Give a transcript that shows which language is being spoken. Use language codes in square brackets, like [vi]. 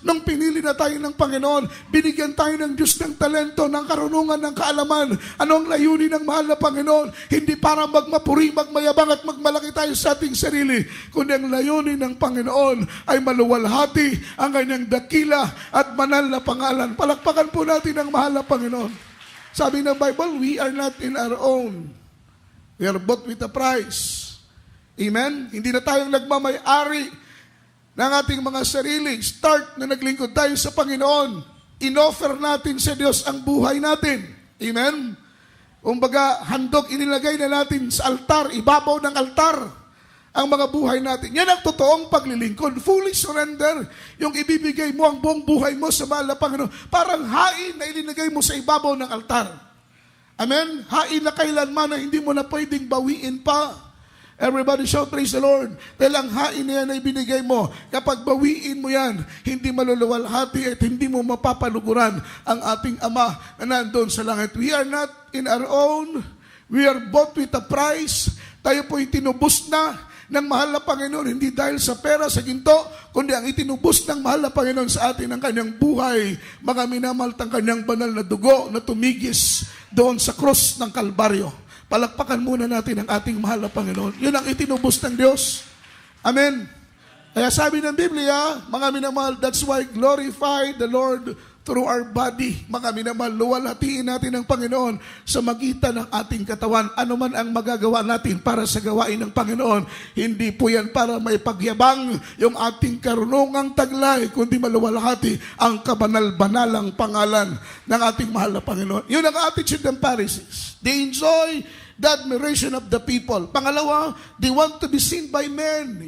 [tl] Nung pinili na tayo ng Panginoon, binigyan tayo ng Diyos ng talento, ng karunungan, ng kaalaman. Ano ang layunin ng mahal na Panginoon? Hindi para magmapuri, magmayabang at magmalaki tayo sa ating sarili. Kundi ang layunin ng Panginoon ay maluwalhati ang kanyang dakila at banal na pangalan. Palakpakan po natin ang mahal na Panginoon. Sabi ng Bible, [en] we are not in our own. We are bought with a price. Amen? [tl] Hindi na tayong nagmamay-ari ng ating mga sarili. Start na naglingkod tayo sa Panginoon. Inoffer natin sa Diyos ang buhay natin. Amen? Kumbaga, handog inilagay na natin sa altar, ibabaw ng altar ang mga buhay natin. Yan ang totoong paglilingkod. [en] Fully surrender. [tl] Yung ibibigay mo ang buong buhay mo sa mahal na Panginoon. Parang hain na ilinagay mo sa ibabaw ng altar. Amen? Hain na kailanman na hindi mo na pwedeng bawiin pa. [en] Everybody shout, praise the Lord. [tl] Dahil ang hain na yan ay binigay mo. Kapag bawiin mo yan, hindi maluluwalhati at hindi mo mapapaluguran ang ating Ama na nandoon sa langit. [en] We are not in our own. We are bought with a price. [tl] Tayo po'y tinubos na ng mahal na Panginoon, hindi dahil sa pera, sa ginto, kundi ang itinubos ng mahal na Panginoon sa atin ang kanyang buhay, mga minamahal ang kanyang banal na dugo na tumigis doon sa krus ng Kalbaryo. Palakpakan muna natin ang ating mahal na Panginoon. Yun ang itinubos ng Diyos. Amen. Kaya sabi ng Biblia, mga minamahal, [en] that's why glorify the Lord through our body. [tl] Mga minamahal, luwalhatiin natin ang Panginoon sa magitan ng ating katawan. Ano man ang magagawa natin para sa gawain ng Panginoon, hindi po yan para may pagyabang yung ating karunungang taglay, kundi maluwalhati ang kabanal-banalang pangalan ng ating mahal na Panginoon. Yun ang attitude ng Pharisees. [en] They enjoy the admiration of the people. [tl] Pangalawa, [en] they want to be seen by men.